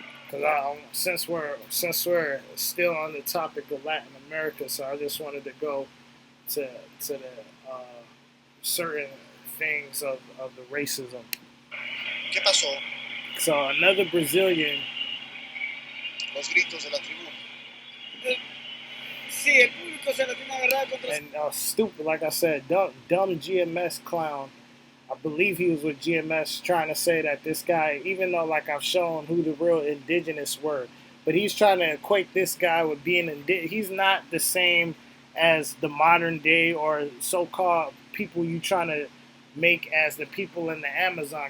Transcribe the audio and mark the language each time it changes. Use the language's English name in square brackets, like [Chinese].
[English] Because since we're still on the topic of Latin America, so I just wanted to go to the certain things of the racism. [Spanish] ¿Qué pasó? [English] So another Brazilian [Spanish] los gritos de la tribuna. Sí, el público se la tiene agarrada contra. [English] And stupid, like I said, dumb GMS clown. I believe he was with GMS trying to say that this guy, even though like I've shown who the real indigenous were, but he's trying to equate this guy with being indigenous. He's not the same as the modern day or so-called people you trying to make as the people in the Amazon.